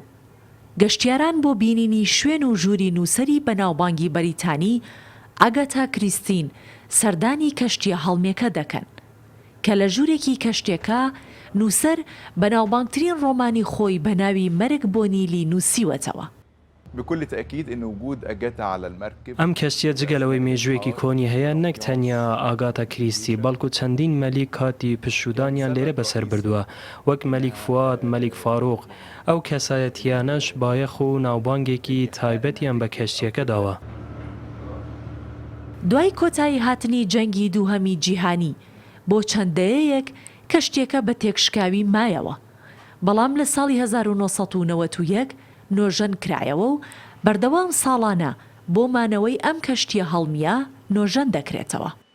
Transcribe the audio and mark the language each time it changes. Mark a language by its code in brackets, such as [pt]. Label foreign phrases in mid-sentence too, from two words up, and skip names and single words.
[ckb] گەشتیاران بۆ بینینی شوێن و ژووری نووسری بەناوبانگی بەریتانی ئاگاتا کریستین سەردانی کەشتیە هەڵمێکە دەکەن کە لە ژوورێکی کەشتێکە نووسەر بەناوبانگترین ڕۆمانی خۆی بە ناوی مەرگ بۆ نیلی نووسیوەتەوە. [ar] بكل تأكيد إن وجود أجاتا على المركب [ckb] ئەم کەشتیە جگەلەوەی مێژوویەکی کۆنی هەیە نەک تەنیا ئاگاتە کریستی بەڵکو چەندین مەلیک کاتی پشودانیان لێرە بەسەر بردووە وەک مەلیک فواد مەلیک فاروق ئەو کەسایەتیانەش بایەخ و ناوبانگێکی تایبەتیان بە کەشتیەکە داوە. دوای کۆتایی هاتنی جەنگی دووهەمی جیهانی بۆ چەندەیەک کەشتێکە بە تێکشکاوی مایەوە بەڵام لە ساڵی 1991 نۆژەن کرایەوە و بەردەوام ساڵانە بۆ مانەوەی ئەم کەشتیە هەڵمیە نۆژەن دەکرێتەوە.